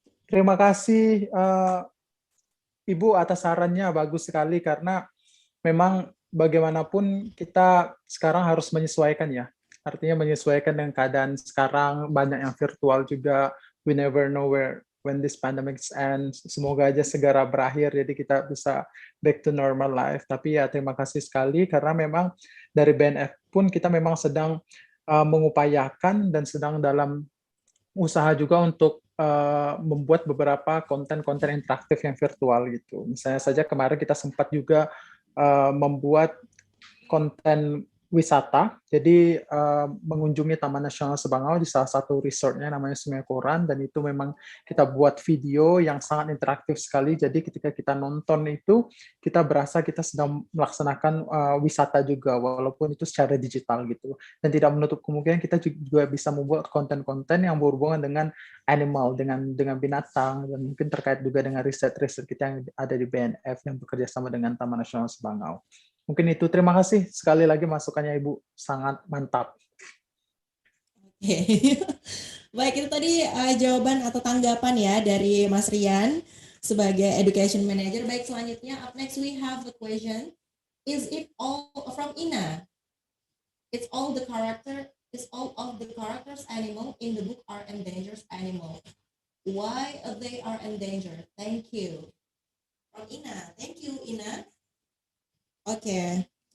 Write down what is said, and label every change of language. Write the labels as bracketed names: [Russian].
[Indonesian] Terima kasih Ibu atas sarannya, bagus sekali, karena memang bagaimanapun kita sekarang harus menyesuaikan ya. Artinya menyesuaikan dengan keadaan sekarang, banyak yang virtual juga. [English] We never know when this pandemic ends. [Indonesian] Semoga aja segera berakhir, jadi kita bisa [English] back to normal life. [Indonesian] Tapi ya terima kasih sekali, karena memang dari BNF pun kita memang sedang mengupayakan dan sedang dalam usaha juga untuk membuat beberapa konten-konten interaktif yang virtual gitu. Misalnya saja kemarin kita sempat juga membuat konten wisata, jadi mengunjungi Taman Nasional Sebangau di salah satu resortnya namanya Sungai Koran, dan itu memang kita buat video yang sangat interaktif sekali. Jadi ketika kita nonton itu, kita berasa kita sedang melaksanakan wisata juga, walaupun itu secara digital gitu. Dan tidak menutup kemungkinan kita juga bisa membuat konten-konten yang berhubungan dengan animal, dengan binatang, dan mungkin terkait juga dengan riset-riset kita yang ada di BNF yang bekerja sama dengan Taman Nasional Sebangau. Mungkin itu. Terima kasih sekali lagi masukannya Ibu, sangat mantap. Oke. Baik, itu tadi jawaban atau tanggapan ya dari Mas Rian sebagai Education Manager. Baik, selanjutnya [English] up next we have the question, is it all from Ina? It's all the character is all of the characters animal in the book are endangered animal. Why they are endangered? Thank you. From Ina. Thank you, Ina. Okay.